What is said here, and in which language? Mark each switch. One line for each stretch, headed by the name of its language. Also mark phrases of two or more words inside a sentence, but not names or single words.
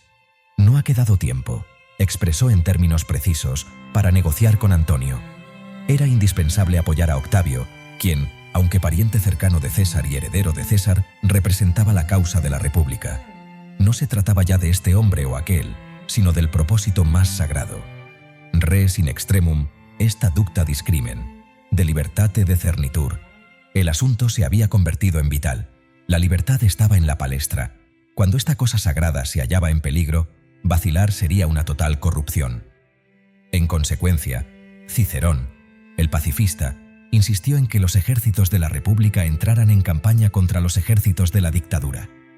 Spanish: No ha quedado tiempo», expresó en términos precisos, para negociar con Antonio. Era indispensable apoyar a Octavio, quien, aunque pariente cercano de César y heredero de César, representaba la causa de la República. No se trataba ya de este hombre o aquel, sino del propósito más sagrado.
Latin: Res in extremum est adducta discrimen, de libertate decernitur.
Spanish: El asunto se había convertido en vital. La libertad estaba en la palestra. Cuando esta cosa sagrada se hallaba en peligro, vacilar sería una total corrupción. En consecuencia, Cicerón, el pacifista, insistió en que los ejércitos de la República entraran en campaña contra los ejércitos de la dictadura.